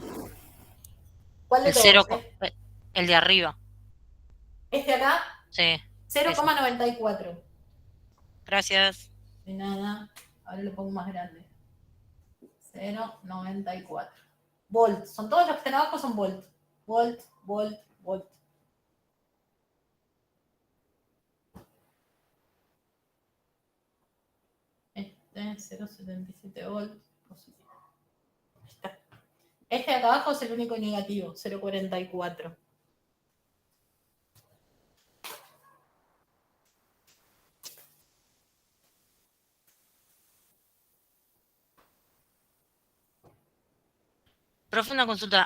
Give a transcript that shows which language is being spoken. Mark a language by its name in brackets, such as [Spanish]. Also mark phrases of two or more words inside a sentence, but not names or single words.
[Spanish] ¿Cuál de el todos? El de arriba. ¿Este acá? Sí. 0,94. Gracias. De nada. Ahora lo pongo más grande. 0,94. Volt. Son todos los que están abajo, son volt. Volt, volt, volt. Este, 0,77 volt. Positivo. Ahí está. Este de acá abajo es el único negativo, 0,44. Profe, una consulta.